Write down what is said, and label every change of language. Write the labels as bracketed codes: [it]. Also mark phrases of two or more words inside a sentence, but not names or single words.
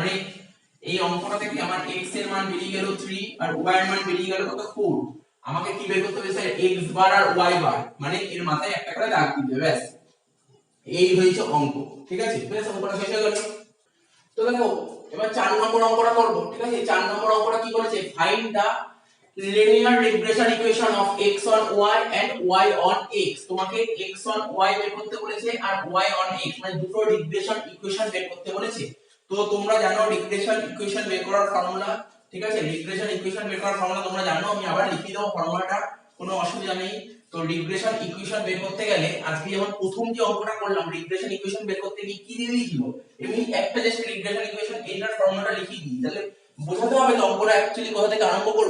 [bn] তার মানে এই অঙ্কটা থেকে আমার x এর মান বেরিয়ে গেল 3 আর y এর মান বেরিয়ে গেল কত 4। আমাকে কি বের করতে হবে স্যার x বার আর y বার, মানে এর মাথায় একটা করে দাগ দিতে হবে, ব্যাস এই হয়েছে অঙ্ক। ঠিক আছে, বেশ অঙ্কটা শেষ হয়ে গেল। তো দেখো এবার 4 নম্বর অঙ্কটা করব। ঠিক আছে, 4 নম্বর অঙ্কটা কি বলেছে, [en] find the linear regression equation of x on y and y on x। [bn] তোমাকে [en] x on y [bn] বের করতে বলেছে আর [en] y on x, [bn] মানে দুটো [en] regression equation [bn] বের করতে বলেছে। তো তোমরা জানো [en] regression equation [bn] বের করার ফর্মুলা। ঠিক আছে, [en] regression equation [bn] বের করার ফর্মুলা তোমরা জানো, আমি আবার লিখে দেব ফর্মুলাটা, কোনো অসুবিধা নেই। তো [en] regression equation [bn] বের করতে গেলে আজকে যেমন প্রথম যে অঙ্কটা করলাম [en] regression equation [bn] বের করতে গিয়ে কি দিয়ে দিয়েছিল, এমনি একটা [en] just regression equation [bn] এটার ফর্মুলাটা লিখে দিই, তাহলে বোঝাতে হবে তো অঙ্কটা অ্যাকচুয়ালি কোথা থেকে আরম্ভ করব।